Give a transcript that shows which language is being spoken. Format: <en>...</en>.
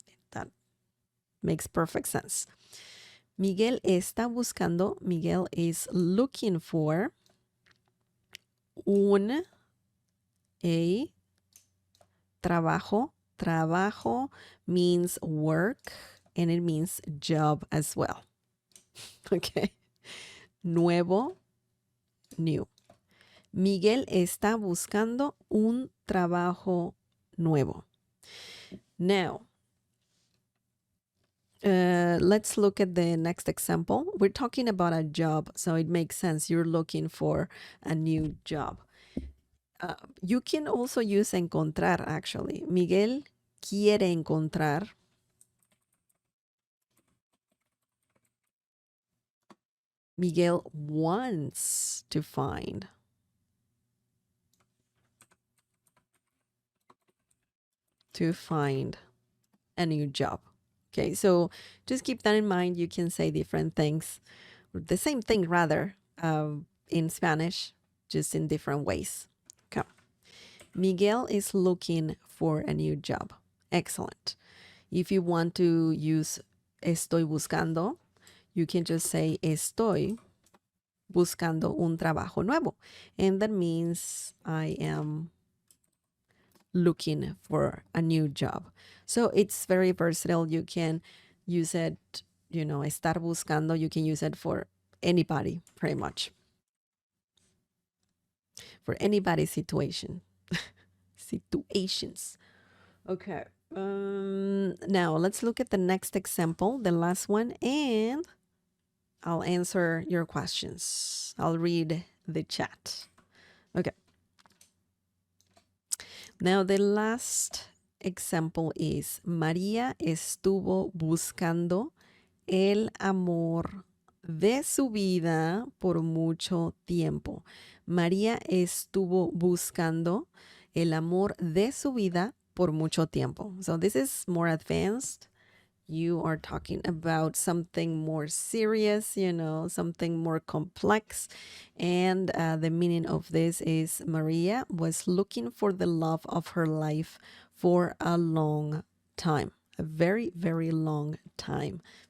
<en>That makes perfect sense.</en> <es>Miguel está buscando.</es> <en>Miguel is looking for</en> <es>un trabajo.</es> <en>Trabajo means work and it means job as well. Okay. Nuevo, new.</en> <es>Miguel está buscando un trabajo nuevo.</es> <en>Now, let's look at the next example. We're talking about a job, so it makes sense. You're looking for a new job. You can also use encontrar, actually.</en> <es>Miguel quiere encontrar.</es> <en>Miguel wants to find. A new job. Okay, so just keep that in mind. You can say different things, the same thing rather, in Spanish, just in different ways. Okay. Miguel is looking for a new job. Excellent. If you want to use estoy buscando, you can just say</en> <es>estoy buscando un trabajo nuevo.</es> <en>And that means I am looking for a new job. So it's very versatile. You can use it, estar buscando, you can use it for anybody, pretty much. For anybody's situation. Situations. Okay. Now let's look at the next example, the last one, and I'll answer your questions. I'll read the chat. Okay. Now the last example is</en> <es>María estuvo buscando el amor de su vida por mucho tiempo. María estuvo buscando el amor de su vida por mucho tiempo.</es> <en>So this is more advanced. You are talking about something more serious, something more complex. And the meaning of this is Maria was looking for the love of her life for a long time, a very, very long time.</en>